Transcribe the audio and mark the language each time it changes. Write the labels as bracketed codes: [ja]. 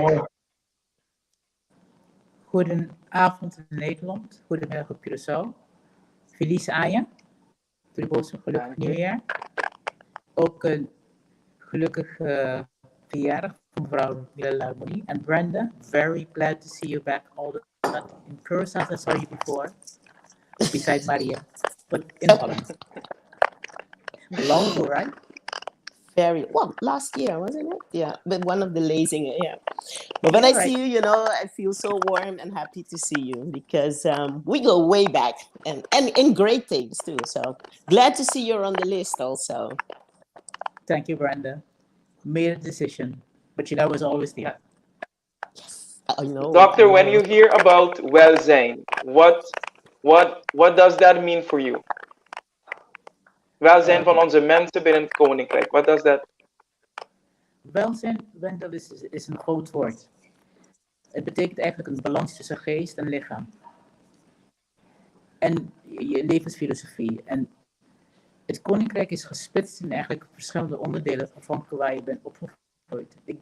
[nl] mooi. Goedenavond in Nederland. Goedemiddag op Curaçao. [pap] Felice Aya. [nl] Gelukkig nieuwjaar. Ook een gelukkig verjaardag van mevrouw Lila Moni. En [en] Brenda, very glad to see you back all the time. In Curaçao, I saw you before. Beside Maria. But in Holland. Long ago, right? Last year, wasn't it? Yeah, but one of the Lezingen, yeah. But when I see you, you know, I feel so warm and happy to see you because we go way back and in great things too. So glad to see you're on the list also. Thank you, Brenda. Made a decision, but you know, I was always there. Yes, I know. Doctor, when you hear about welzijn, what does that mean for you? [nl] Welzijn van onze mensen binnen het Koninkrijk. [en] Wat does that? [nl] Welzijn, Wendel, is een groot woord. Het betekent eigenlijk een balans tussen geest en lichaam. En je levensfilosofie. En het Koninkrijk is gesplitst in eigenlijk verschillende onderdelen afhankelijk waar je bent opgegroeid.